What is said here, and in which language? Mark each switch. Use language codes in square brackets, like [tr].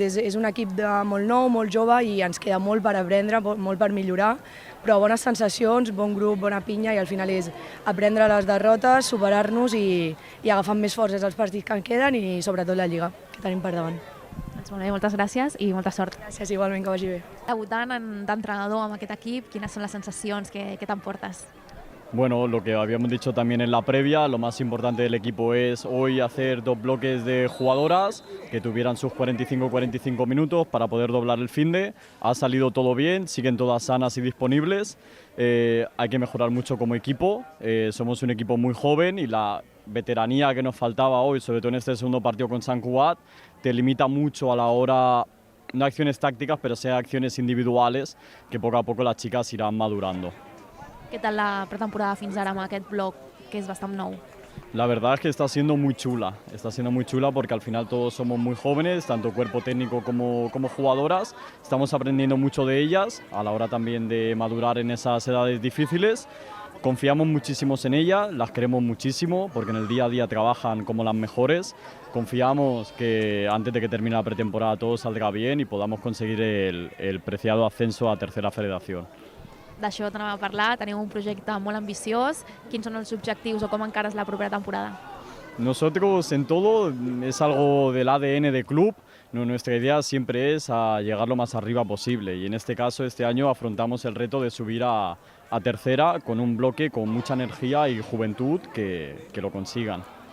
[ca] És un equip molt nou, molt jove i ens queda molt per aprendre, molt per millorar, però bones sensacions, bon grup, bona pinya i al final és aprendre les derrotes, superar-nos i agafar més forces els partits que en queden i sobretot la Lliga que tenim per davant. Molt bé, moltes gràcies i molta sort. Gràcies, igualment, que vagi bé. Debutant d'entrenador amb aquest equip, quines són les sensacions que t'emportes? [es] Bueno, lo que habíamos dicho también en la previa, lo más importante del equipo es hoy hacer 2 bloques de jugadoras que tuvieran sus 45 minutos para poder doblar el finde. Ha salido todo bien, siguen todas sanas y disponibles. Hay que mejorar mucho como equipo. Somos un equipo muy joven y la veteranía que nos faltaba hoy, sobre todo en este segundo partido con Sant Cugat, te limita mucho a la hora, no acciones tácticas, pero sí acciones individuales que poco a poco las chicas irán madurando. [ca] Què tal la pretemporada fins ara amb aquest bloc, que és bastant nou? [es] La verdad es que está siendo muy chula porque al final todos somos muy jóvenes, tanto cuerpo técnico como jugadoras. Estamos aprendiendo mucho de ellas a la hora también de madurar en esas edades difíciles. Confiamos muchísimo en ellas, las queremos muchísimo porque en el día a día trabajan como las mejores. Confiamos que antes de que termine la pretemporada todo salga bien y podamos conseguir el preciado ascenso a tercera federación. [ca] D'això t'anava a parlar, teniu un projecte molt ambiciós. Quins són els objectius o com encara és la propera temporada? [es] Nosotros en todo es algo del ADN del club. No, nuestra idea siempre es llegar lo más arriba posible y en este caso este año afrontamos el reto de subir a tercera con un bloque con mucha energía y juventud que lo consigan.